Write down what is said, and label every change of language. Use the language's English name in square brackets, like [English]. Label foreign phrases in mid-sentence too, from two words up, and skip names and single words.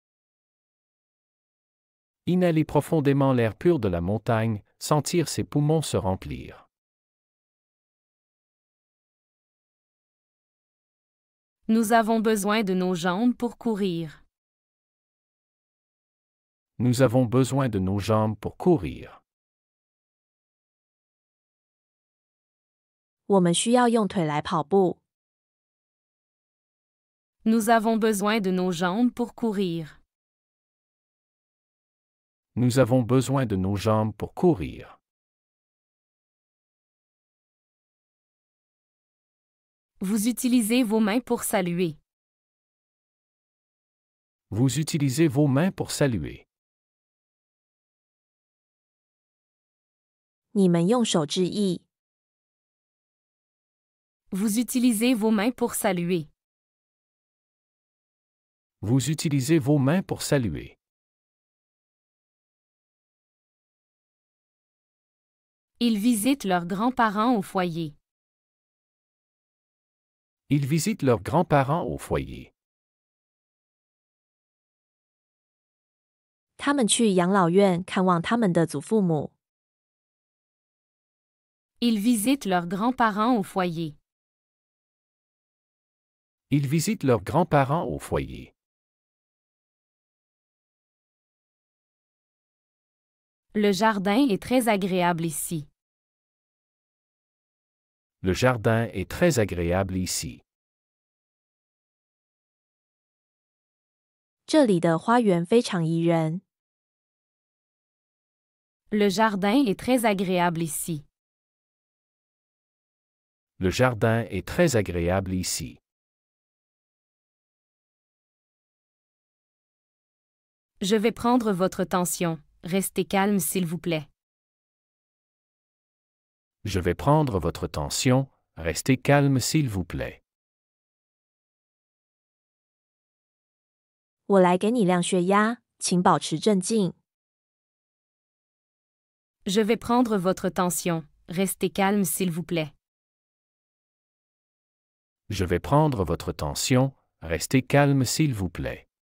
[French] Inhaler profondément l'air pur de la montagne, sentir ses poumons se remplir. Nous avons besoin de nos jambes pour courir. Nous avons besoin de nos jambes pour courir. [Chinese] 我们需要用腿来跑步。 [French] Nous avons besoin de nos jambes pour courir. Nous avons besoin de nos jambes pour courir. Vous utilisez vos mains pour saluer. Vous utilisez vos mains pour saluer. [Chinese] 你们用手致意。 [French] Vous utilisez vos mains pour saluer. Vous utilisez vos mains pour saluer. Ils visitent leurs grands-parents au foyer. Ils visitent leurs grands-parents au foyer. [Chinese] 他们去养老院看望他们的祖父母。 [French] Ils visitent leurs grands-parents au foyer. Ils visitent leurs grands-parents au foyer. Le jardin est très agréable ici. Le jardin est très agréable ici. [Chinese] 这里的花园非常宜人。 [French] Le jardin est très agréable ici. Le jardin est très agréable ici. Je vais prendre votre tension. Restez calme s'il vous plaît. Je vais prendre votre tension, restez calme s'il vous plaît. [Chinese] 我来给你量血压，请保持镇静。 [French] Je vais prendre votre tension. Restez calme s'il vous plaît. Je vais prendre votre tension, restez calme s'il vous plaît.